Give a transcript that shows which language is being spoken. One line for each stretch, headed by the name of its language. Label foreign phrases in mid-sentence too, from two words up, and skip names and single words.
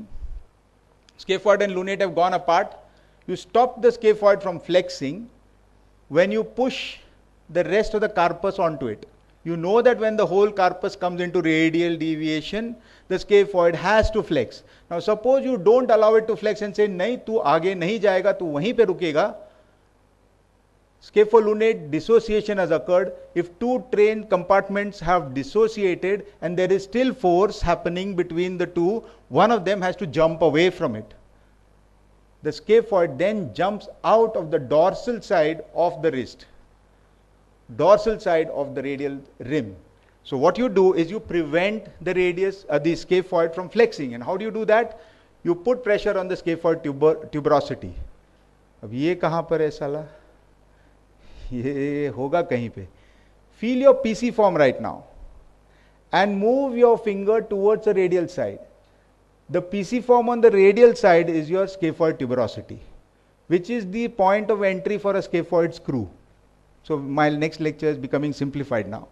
English: Scaphoid and lunate have gone apart. You stop the scaphoid from flexing when you push the rest of the carpus onto it. You know that when the whole carpus comes into radial deviation, the scaphoid has to flex. Now suppose you don't allow it to flex and say,
Hindi: नहीं, तू आगे नहीं जाएगा, तू वहीं पे रुकेगा.
English: Scapholunate dissociation has occurred. If two train compartments have dissociated and there is still force happening between the two, one of them has to jump away from it. The scaphoid then jumps out of the dorsal side of the wrist, dorsal side of the radial rim. So what you do is you prevent the radius, the scaphoid from flexing. And how do you do that? You put pressure on the scaphoid tuberosity.
Hindi: अब ये कहाँ पर है साला? ये होगा कहीं पे.
English: Feel your PC form right now and move your finger towards the radial side. The PC form on the radial side is your scaphoid tuberosity, which is the point of entry for a scaphoid screw. So my next lecture is becoming simplified now.